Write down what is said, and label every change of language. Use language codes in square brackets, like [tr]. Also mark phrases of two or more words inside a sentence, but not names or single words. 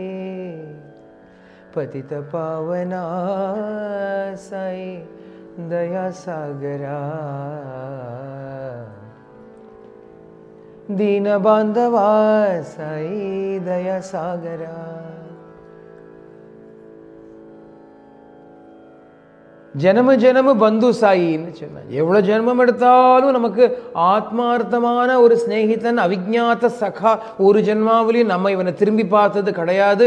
[hi] पतित पावना साई दया सागरा दीन बांधवा साई दया सागरा. जनम जनम बंधु [ta] சாயின்னு சொன்னான். எவ்வளோ ஜென்மம் எடுத்தாலும் நமக்கு ஆத்மார்த்தமான ஒரு ஸ்நேகிதன் அவிஜ்ஞாத சகா ஒரு ஜென்மாவிலையும் நம்ம இவனை திரும்பி பார்த்தது கிடையாது.